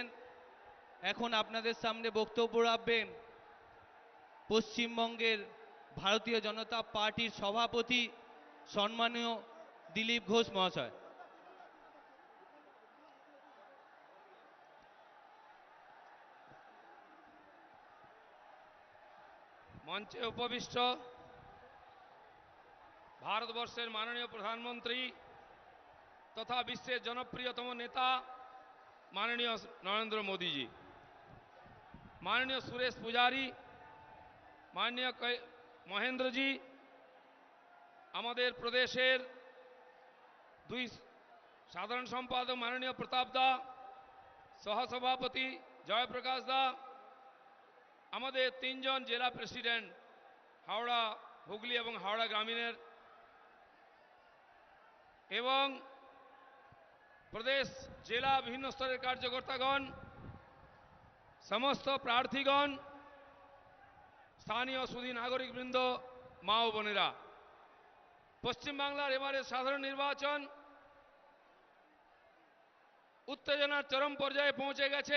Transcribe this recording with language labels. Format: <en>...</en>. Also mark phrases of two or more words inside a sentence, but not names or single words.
<bn>এখন আপনাদের সামনে বক্তব্য রাখবেন পশ্চিমবঙ্গের ভারতীয় জনতা পার্টির সভাপতি সম্মানীয় দিলীপ ঘোষ মহাশয়। মঞ্চে উপবিষ্ট ভারতবর্ষের মাননীয় প্রধানমন্ত্রী তথা বিশ্বের জনপ্রিয়তম নেতা মাননীয় নরেন্দ্র মোদী জী, মাননীয় সুরেশ পুজারী, মাননীয় মহেন্দ্র জী, আমাদের প্রদেশের দুই সাধারণ সম্পাদক মাননীয় প্রতাপ দা, সহসভাপতি জয়প্রকাশ দা, আমাদের তিনজন জেলা প্রেসিডেন্ট হাওড়া হুগলি এবং হাওড়া গ্রামীণের এবং প্রদেশ জেলা বিভিন্ন স্তরের কার্যকর্তাগণ, সমস্ত প্রার্থীগণ, স্থানীয় সুধী নাগরিকবৃন্দ, মা ও বোনেরা, পশ্চিমবাংলার এবারে সাধারণ নির্বাচন উত্তেজনার চরম পর্যায়ে পৌঁছে গেছে।</bn>